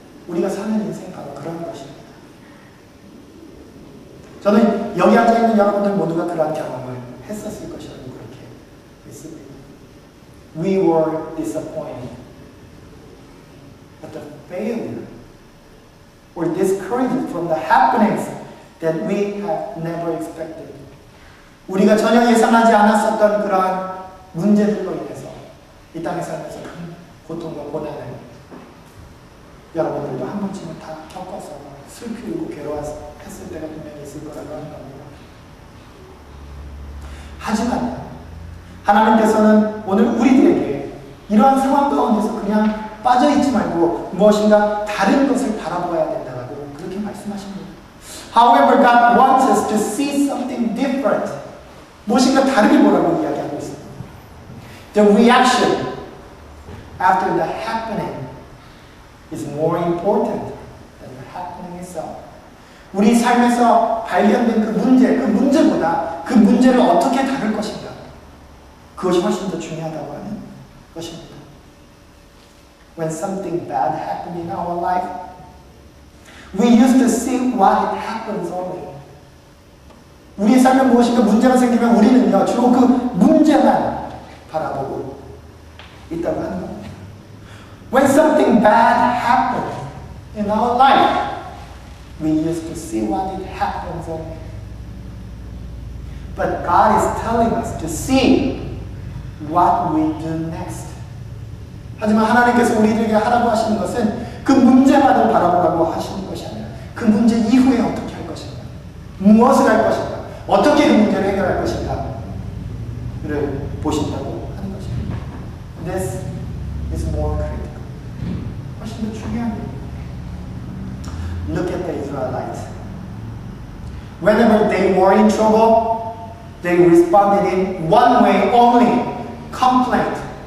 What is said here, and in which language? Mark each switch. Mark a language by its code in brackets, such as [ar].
[ko] 우리가 사는 인생 바로 그런 것입니다. 저는 여기 앉아있는 여러분들 모두가 그런 경험을 했었을 것이라고 그렇게 믿습니다. [en] We were disappointed at the failure or discouraged from the happenings that we have never expected. [ko] 우리가 전혀 예상하지 않았었던 그러한 문제들로 인해서 이 땅에 살면서 큰 고통과 고난을 여러분들도 한 번쯤은 다 겪어서 슬프고 괴로워했을 때가 분명히 있을 거라고 하는 겁니다. 하지만 하나님께서는 오늘 우리들에게 이러한 상황 가운데서 그냥 빠져있지 말고 무엇인가 다른 것을 바라보아야 된다고 그렇게 말씀하십니다. [en] However, God wants us to see something different. [ko] 무엇인가 다르게 보라고 이야기하고 있습니다. [en] The reaction after the happening is more important than the happening itself. [ko] 우리 삶에서 발견된 그 문제보다 그 문제를 어떻게 다룰 것인가, 그것이 훨씬 더 중요하다고 하는 것입니다. [en] When something bad happened in our life, we used to see what it happens only. [ko] 우리의 삶에 무엇인가 문제가 생기면 우리는요, 주로 그 문제만 바라보고 있다고 하는 겁니다. [en] When something bad happens in our life, we used to see what it happens only. But God is telling us to see what we do next. [ko] 하지만 하나님께서 우리들에게 하라고 하시는 것은 그 문제만을 바라보라고 하시는 것이 아니라 그 문제 이후에 어떻게 할 것인가, 무엇을 할 것인가, 어떻게 그 문제를 해결할 것인가를 보신다고 하는 것입니다. [en] This is more critical. [ko] 훨씬 더 중요한 일입니다. [en] Look at the Israelites. Whenever they were in trouble, they responded in one way only, complaint.